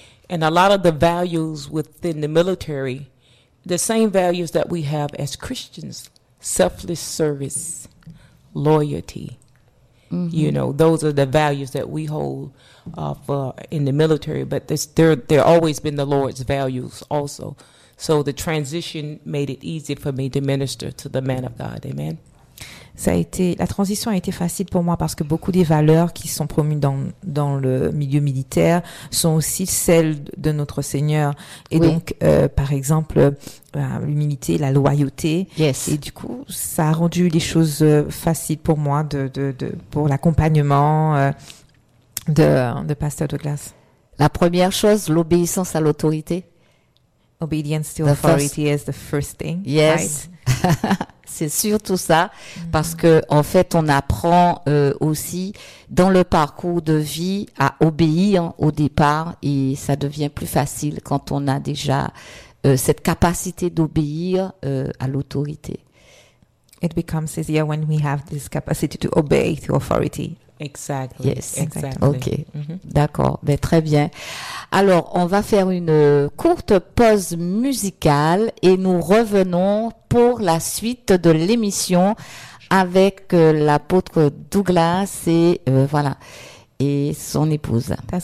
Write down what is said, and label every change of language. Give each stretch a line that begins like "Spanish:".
English: And a lot of the values within the military, the same values that we have as Christians, selfless service, loyalty. Mm-hmm. You know, those are the values that we hold in the military. But they're always been the Lord's values also. So the transition made it easy for me to minister to the man of God. Amen.
French: Ça a été, la transition a été facile pour moi parce que beaucoup des valeurs qui sont promues dans le milieu militaire sont aussi celles de notre Seigneur. Et oui. Donc, par exemple, l'humilité, la loyauté.
English: Yes.
French: Et du coup, ça a rendu les choses faciles pour moi de pour l'accompagnement de Pasteur Douglas. La première chose, l'obéissance à l'autorité.
English: Obedience to authority is the first thing. Yes, right?
French: C'est surtout ça, mm-hmm. parce que en fait, on apprend aussi dans le parcours de vie à obéir au départ, et ça devient plus facile quand on a déjà cette capacité d'obéir à l'autorité.
English: It becomes easier when we have this capacity to obey to authority. Exactly. Yes. Exactly.
French: Okay. Mm-hmm. D'accord. Mais très bien. Alors, on va faire une courte pause musicale et nous revenons pour la suite de l'émission avec l'apôtre Douglas et voilà, et son épouse.